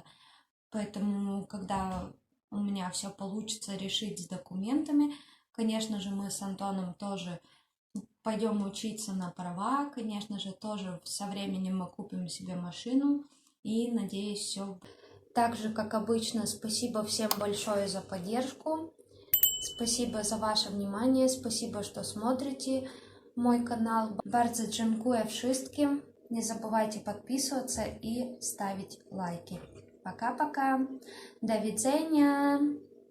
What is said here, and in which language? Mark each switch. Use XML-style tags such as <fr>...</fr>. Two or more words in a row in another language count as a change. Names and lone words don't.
<ru>Поэтому, когда у меня все получится решить с документами, конечно же, мы с Антоном тоже пойдем учиться на права, конечно же, тоже со временем мы купим себе машину и, надеюсь, все. Так же, как обычно, спасибо всем большое за поддержку, спасибо за ваше внимание, спасибо, что смотрите мой канал.</ru> <pl>Bardzo dziękuję wszystkim.</pl> <ru>Не забывайте подписываться и ставить лайки. Пока-пока.</ru> <pl>Do widzenia.</pl>